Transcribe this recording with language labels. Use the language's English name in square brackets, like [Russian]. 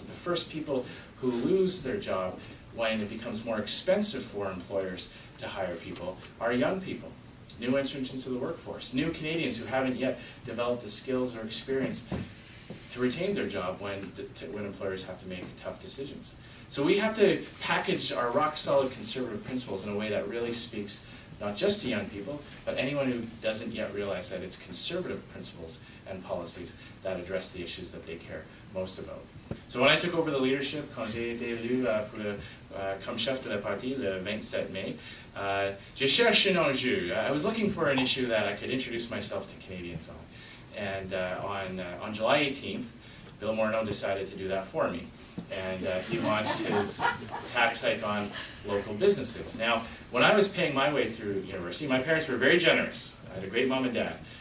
[English] And the first people who lose their job when it becomes more expensive for employers to hire people are young people, new entrants into the workforce, new Canadians who haven't yet developed the skills or experience to retain their job when employers have to make tough decisions. So we have to package our rock-solid conservative principles in a way that really speaks not just to young people, but anyone who doesn't yet realize that it's conservative principles and policies that address the issues that they care most about. So when I took over the leadership, [French] quand j'ai été élu comme chef de la partie le 27 mai, je cherche un enjeu. [English] I was looking for an issue that I could introduce myself to Canadians on. And on July 18th, Bill Morneau decided to do that for me. And he launched his tax hike on local businesses. Now, when I was paying my way through university, my parents were very generous. I had a great mom and dad.